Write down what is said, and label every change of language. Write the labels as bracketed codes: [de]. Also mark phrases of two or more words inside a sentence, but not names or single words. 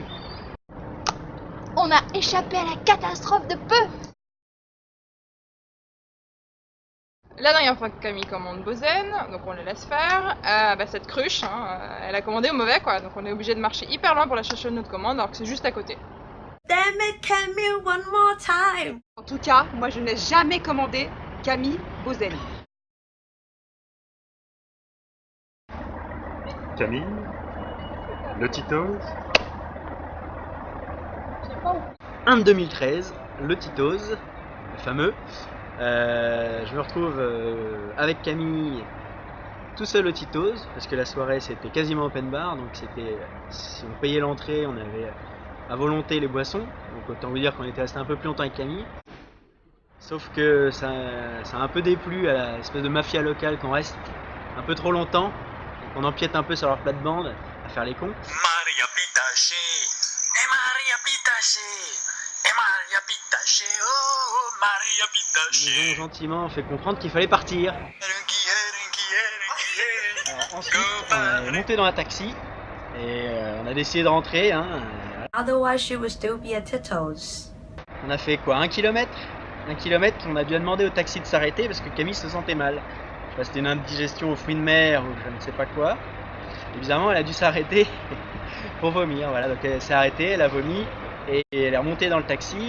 [fr] On a échappé à la catastrophe de peu. La dernière fois que Camille commande Bozen, donc on le laisse faire, cette cruche, elle a commandé au mauvais quoi, donc on est obligé de marcher hyper loin pour la chercher de notre commande alors que c'est juste à côté. [en] Damn it, Camille, one more time! [fr] En tout cas, moi je n'ai jamais commandé Camille Bozen. Camille, le Tito's. Un de 2013, le Tito's, le fameux. Je me retrouve avec Camille tout seul au Tito's parce que la soirée c'était quasiment open bar, donc c'était, si on payait l'entrée, on avait à volonté les boissons, donc autant vous dire qu'on était resté un peu plus longtemps avec Camille. Sauf que ça a un peu déplu à l'espèce de mafia locale qu'on reste un peu trop longtemps, et qu'on empiète un peu sur leur plate-bande à faire les cons. Maria Pitaché, et Maria Pitaché, et Maria Pitaché, oh Maria Pitaché. Ils ont gentiment fait comprendre qu'il fallait partir. Alors, ensuite, on est monté dans un taxi et on a décidé de rentrer. [en] Otherwise, she would still be at Tito's. [fr] On a fait quoi, 1 kilomètre? 1 kilomètre qu'on a dû demander au taxi de s'arrêter parce que Camille se sentait mal. Je sais pas, c'était une indigestion aux fruits de mer ou je ne sais pas quoi. Et bizarrement, elle a dû s'arrêter pour vomir. Voilà, donc elle s'est arrêtée, elle a vomi et elle est remontée dans le taxi.